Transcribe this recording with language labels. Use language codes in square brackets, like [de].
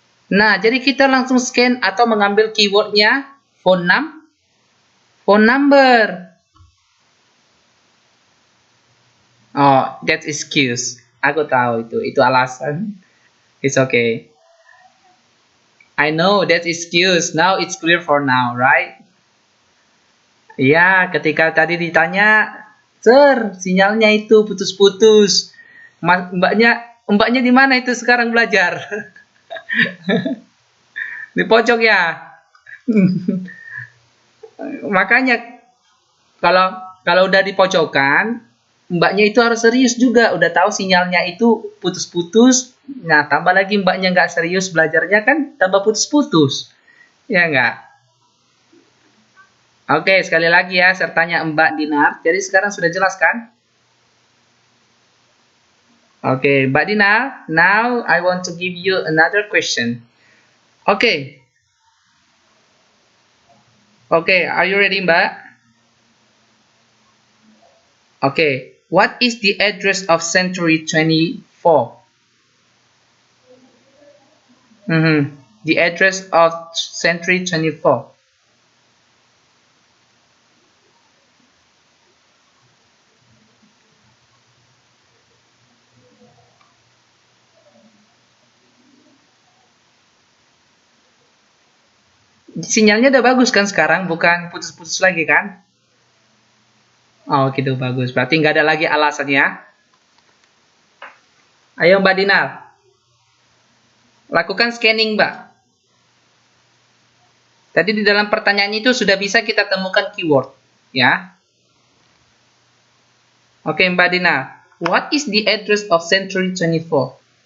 [id] Nah, jadi kita langsung scan atau mengambil keywordnya phone number. [en] Oh, that's excuse. [id] Aku tahu itu alasan. [en] It's okay. I know that's excuse. Now it's clear for now, right? [id] Iya, ketika tadi ditanya, Sir, sinyalnya itu putus-putus. Mbaknya di mana itu sekarang belajar? Di pojok ya. Makanya kalau udah di pojokan, mbaknya itu harus serius juga. Udah tahu sinyalnya itu putus-putus. Nah, tambah lagi mbaknya nggak serius belajarnya kan tambah putus-putus. Ya nggak? Oke, sekali lagi ya, sertanya Mbak Dinar. Jadi sekarang sudah jelas kan? [en] Oke, Mbak Dinar, now I want to give you another question. Oke. Oke, are you ready, Mbak? Oke, what is the address of century 24? The address of century 24. [id] Sinyalnya udah bagus kan sekarang, bukan putus-putus lagi kan? Oh gitu, bagus. Berarti nggak ada lagi alasannya. Ayo Mbak Dinar, lakukan scanning Mbak. Tadi di dalam pertanyaan itu sudah bisa kita temukan keyword, ya. [en] Oke Mbak Dinar, what is the address of Century 24?